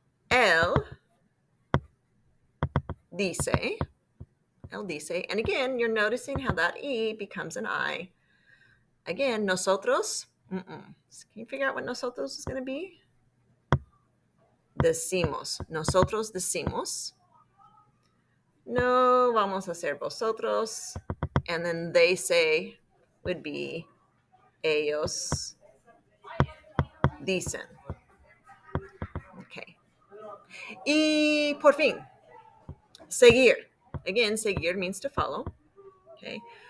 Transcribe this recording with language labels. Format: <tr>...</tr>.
<es>Él dice. Él dice.</es> <en>And again, you're noticing how that E becomes an I. Again, nosotros. Can you figure out what nosotros is going to be?</en> <es>Decimos. Nosotros decimos. No vamos a hacer vosotros.</es> <en>And then they say would be</en> <es>ellos dicen.</es> <en>Okay.</en> <es>Y por fin,</es> <en>seguir. Again, seguir means to follow. Okay.</en>